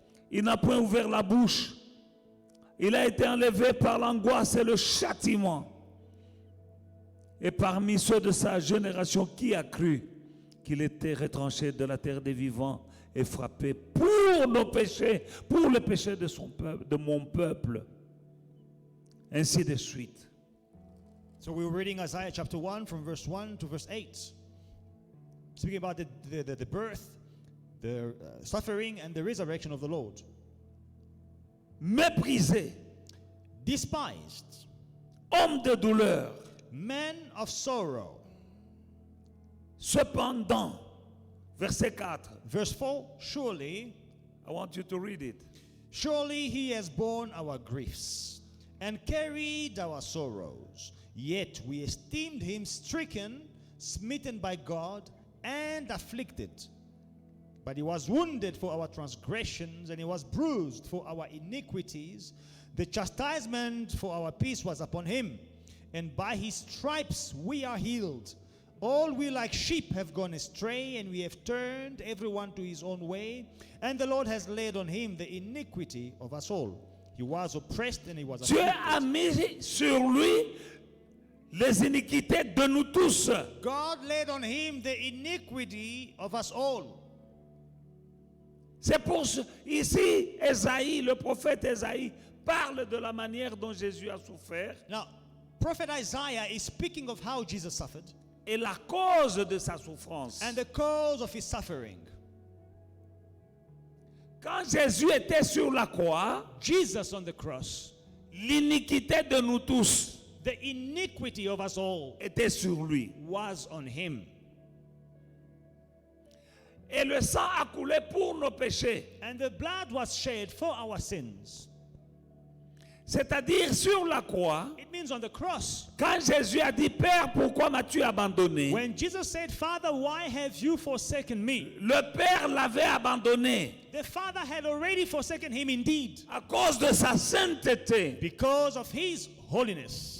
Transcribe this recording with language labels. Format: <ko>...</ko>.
<fr>Il n'a point ouvert la bouche. Il a été enlevé par l'angoisse et le châtiment. Et parmi ceux de sa génération, qui a cru qu'il était retranché de la terre des vivants et frappé pour nos péchés, pour les péchés de son peuple, de mon peuple, ainsi de suite.</fr> <en>So we were reading Isaiah chapter 1 from verse 1 to verse 8. Speaking about the birth, the suffering and the resurrection of the Lord.</en> <fr>Méprisé,</fr> <en>Despised,</en> <fr>homme de douleur,</fr> <en>man of sorrow.</en> <fr>cependant, verset 4,</fr> <en>Verse 4, surely I want you to read it. Surely he has borne our griefs and carried our sorrows. Yet we esteemed him stricken, smitten by God, and afflicted. But he was wounded for our transgressions, and he was bruised for our iniquities. The chastisement for our peace was upon him, and by his stripes we are healed. All we like sheep have gone astray, and we have turned everyone to his own way. And the Lord has laid on him the iniquity of us all. He was oppressed and he was</en> <fr>Dieu a</fr> <en>afflicted.</en> <fr>mis sur lui les iniquités de nous tous.</fr> <en>God laid on him the iniquity of us all.</en> <fr>C'est pour ce, ici, Ésaïe, le prophète Ésaïe, parle de la manière dont Jésus a souffert</fr> <en>Now, Prophet Isaiah is speaking of how Jesus suffered</en> <fr>et la cause de sa souffrance.</fr> <en>and the cause of his suffering.</en> <fr>Quand Jésus était sur la croix,</fr> <en>Jesus on the cross,</en> <fr>l'iniquité de nous tous</fr> <en>the iniquity of us all</en> <fr>était sur lui.</fr> <en>was on him.</en> <fr>Et le sang a coulé pour nos péchés.</fr> <en>And the blood was shed for our sins.</en> <fr>C'est-à-dire sur la croix,</fr> <en>It means on the cross.</en> <fr>quand Jésus a dit, Père, pourquoi m'as-tu abandonné?</fr> <en>When Jesus said, Father, why have you forsaken me?</en> <fr>Le Père l'avait abandonné</fr> <en>The Father had already forsaken him indeed</en> <fr>à cause de sa sainteté.</fr> <en>because of his holiness.</en>